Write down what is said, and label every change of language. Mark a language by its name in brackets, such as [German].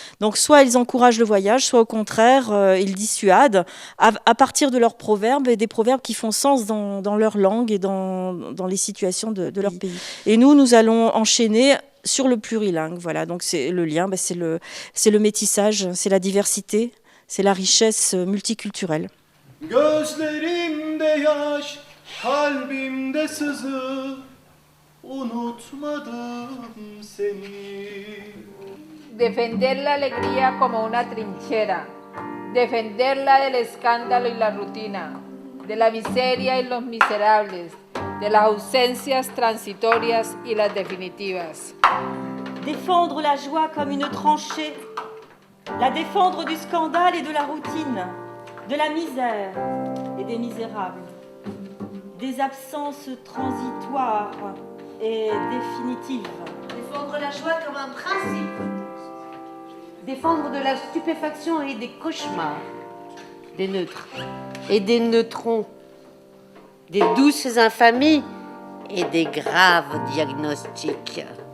[French] Donc soit ils encouragent le voyage, soit au contraire, ils dissuadent à partir de leurs proverbes, et des proverbes qui font sens dans leur langue et dans les situations de leur pays. Et nous allons enchaîner sur le plurilingue. Voilà, donc c'est le lien, c'est le métissage, c'est la diversité, c'est la richesse multiculturelle. [Turkish] Gözlerimde yaş, kalbimde sızı, unutmadım seni. [Spanish] Defender la alegría como una trinchera, defenderla del escándalo y la rutina, de la miseria y los miserables, de las ausencias transitorias y las definitivas. [French] Défendre la joie comme une tranchée, la défendre du scandale et de la routine, de la misère et des misérables, des absences transitoires et définitives. Défendre la joie comme un principe, défendre de la stupéfaction et des cauchemars, des neutres et des neutrons, des douces infamies et des graves diagnostics.